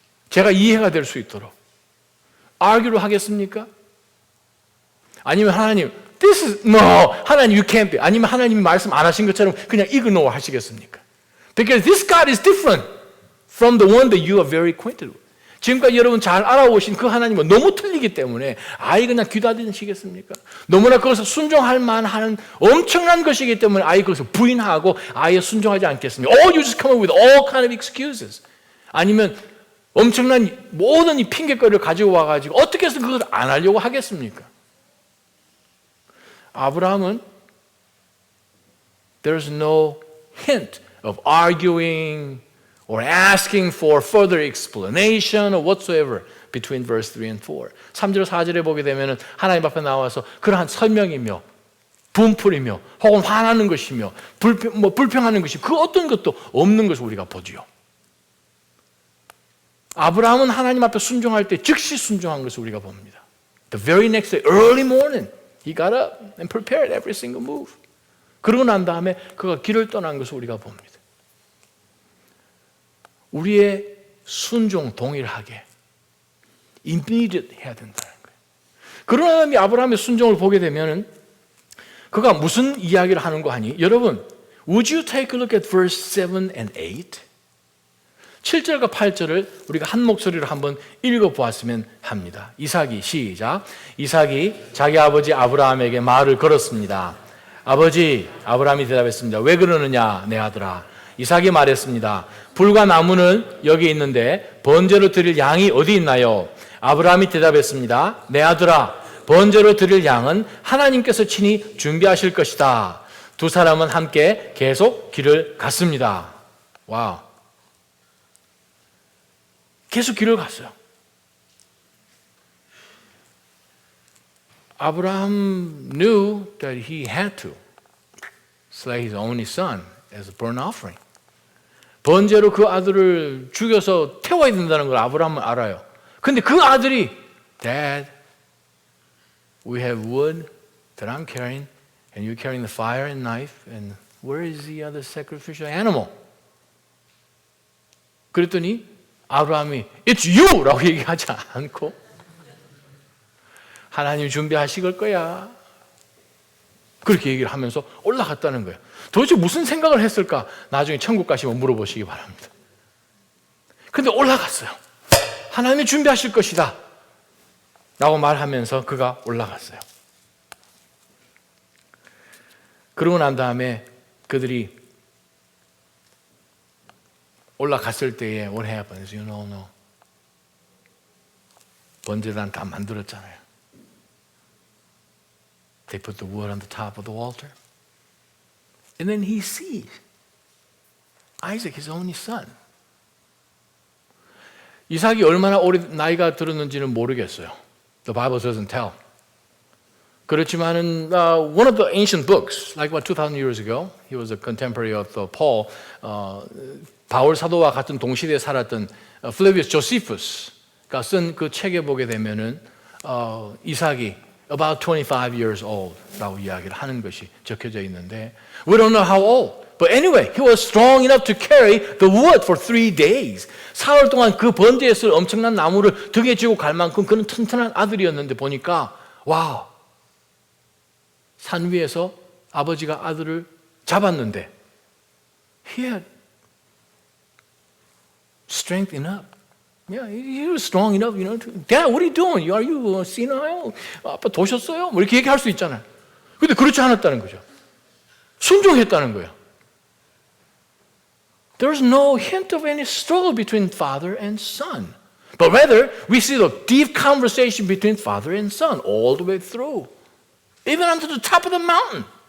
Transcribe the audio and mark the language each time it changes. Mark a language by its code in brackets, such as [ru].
[ko] 제가 이해가 될 수 있도록. argue를 하겠습니까? 아니면 하나님 [en] This is, no, 하나님 you can't be. [ko] 아니면 하나님이 말씀 안 하신 것처럼 그냥 ignore 하시겠습니까? [en] Because this God is different from the one that you are very acquainted with. [ko] 지금까지 여러분 잘 알아오신 그 하나님은 너무 틀리기 때문에 아예 그냥 귀다드시겠습니까? 너무나 그것을 순종할 만한 엄청난 것이기 때문에 아예 그것을 부인하고 아예 순종하지 않겠습니까? [en] Oh, you just come up with all kind of excuses. [ko] 아니면 엄청난 모든 이 핑계거리를 가지고 와가지고 어떻게 해서 그것을 안 하려고 하겠습니까? [en] 아브라함은 there's no hint of arguing or asking for further explanation or whatsoever between verse 3 and 4. [ko] 3절 4절에 보게 되면 하나님 앞에 나와서 그러한 설명이며 분풀이며 혹은 화나는 것이며 불평하는 것이 그 어떤 것도 없는 것을 우리가 보지요. 아브라함은 하나님 앞에 순종할 때 즉시 순종한 것을 우리가 봅니다. [en] The very next day, early morning, he got up and prepared every single move. [ko] 그러고 난 다음에 그가 길을 떠난 것을 우리가 봅니다. 우리의 순종 동일하게 immediate 해야 된다는 거예요. 그러나 다음에 아브라함의 순종을 보게 되면 그가 무슨 이야기를 하는 거 아니? 여러분, [en] would you take a look at verse 7 and 8? [ko] 7절과 8절을 우리가 한 목소리로 한번 읽어보았으면 합니다. 이삭이 시작. 이삭이 자기 아버지 아브라함에게 말을 걸었습니다. 아버지, 아브라함이 대답했습니다. 왜 그러느냐 내 아들아. 이삭이 말했습니다. 불과 나무는 여기 있는데 번제로 드릴 양이 어디 있나요? 아브라함이 대답했습니다. 내 아들아, 번제로 드릴 양은 하나님께서 친히 준비하실 것이다. 두 사람은 함께 계속 길을 갔습니다. 와우. 계속 길을 갔어요. [en] Abraham knew that he had to slay his only son as a burnt offering. [ko] 번제로 그 아들을 죽여서 태워야 된다는 걸 아브라함은 알아요. 근데 그 아들이 [en] Dad, we have wood that I'm carrying and you're carrying the fire and knife and where is the other sacrificial animal? [ko] 그랬더니 아브라함이 [en] It's you! [ko] 라고 얘기하지 않고 하나님 준비하실 거야. 그렇게 얘기를 하면서 올라갔다는 거예요. 도대체 무슨 생각을 했을까? 나중에 천국 가시면 물어보시기 바랍니다. 근데 올라갔어요. 하나님이 준비하실 것이다. 라고 말하면서 그가 올라갔어요. 그러고 난 다음에 그들이 올라갔을 때에 [en] what happens? You know, no. [ko] 번제단 다 만들었잖아요. [en] They put the wood on the top of the altar. And then he sees Isaac, his only son. [ko] 이삭이 얼마나 오래 나이가 들었는지는 모르겠어요. [en] The Bible doesn't tell. [ko] 그렇지만은 [en] one of the ancient books, like what 2,000 years ago, he was a contemporary of Paul. [ko] 바울 사도와 같은 동시대에 살았던 Flavius Josephus가 쓴 그 책에 보게 되면은 이삭이 [en] about 25 years old [ko] 라고 이야기를 하는 것이 적혀져 있는데, [en] we don't know how old. But anyway, he was strong enough to carry the wood for 3 days. [ko] 사흘 동안 그 번제에 쓸 엄청난 나무를 등에 지고 갈 만큼 그는 튼튼한 아들이었는데 보니까 와우, 산 위에서 아버지가 아들을 잡았는데 [en] he had strength enough. Yeah, he was strong enough, you know. Dad, what are you doing? Are you senile? [ko] 아빠 도셨어요? 뭐 이렇게 얘기할 수 있잖아요. 근데 그렇지 않았다는 거죠. 순종했다는 거예요. [en] There's no hint of any struggle between father and son. But rather, we see the deep conversation between father and son all the way through. Even onto the top of the mountain.